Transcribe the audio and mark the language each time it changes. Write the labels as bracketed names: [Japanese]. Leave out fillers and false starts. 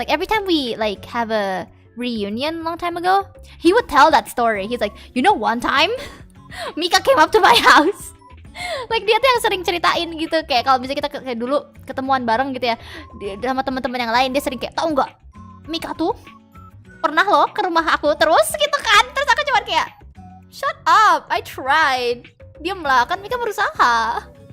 [English] Like every time we like have a reunion long time ago, he would tell that story. He's like, you know, one time Mika came up to my house. [Indonesian] Like dia tuh yang sering ceritain gitu. Kayak kalau misalnya kita kayak dulu ketemuan bareng gitu ya sama teman-teman yang lain, dia sering kayak, tau nggak, Mika tuh pernah loh ke rumah aku terus gitu kan. Terus aku cuma kayak, [English] shut up, I tried. [Indonesian] Diam lah, kan Mika berusaha.